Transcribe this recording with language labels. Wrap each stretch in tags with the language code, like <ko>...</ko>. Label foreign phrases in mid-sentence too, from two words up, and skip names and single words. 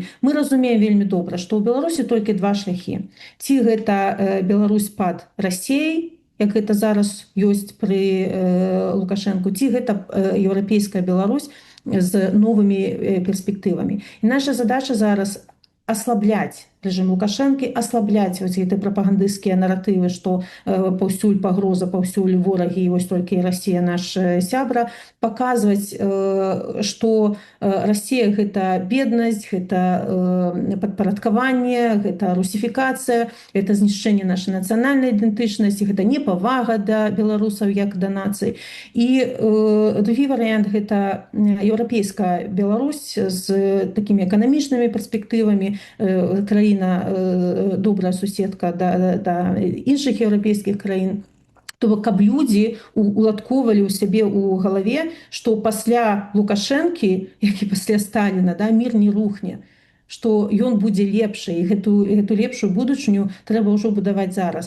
<be>Мы разумеем вельмі добра, што ў Беларусі толькі два шляхі. Ці гэта Беларусь пад Расіяй, як гэта зараз ёсць пры Лукашенку, ці гэта еўрапейская Беларусь з новымі перспектывамі. І наша задача зараз</be> <ru>ослаблять режим Лукашенко, ослаблять вот эти пропагандистские нарративы, что</ru> <be>паўсюль пагроза, паўсюль вораги,</be> <ru>и вот только и Россия наш сябра, показывать, что Россия — это бедность, это подпарадкаванне, это русификация, это знішчэнне нашей национальной идентичности, это непавага до белорусов, як до наций. И другой вариант — это европейская Беларусь с такими экономичными перспективами,</ru> <be>краіна добрая суседка да іншых еўрапейскіх краін. То бок, каб людзі уладкоўвалі ў сябе ў галаве, што пасля Лукашэнкі, як і пасля Сталіна, да, мір не рухне, што ён будзе лепшы, і гэту лепшую будучыню трэба ўжо будаваць зараз.</be>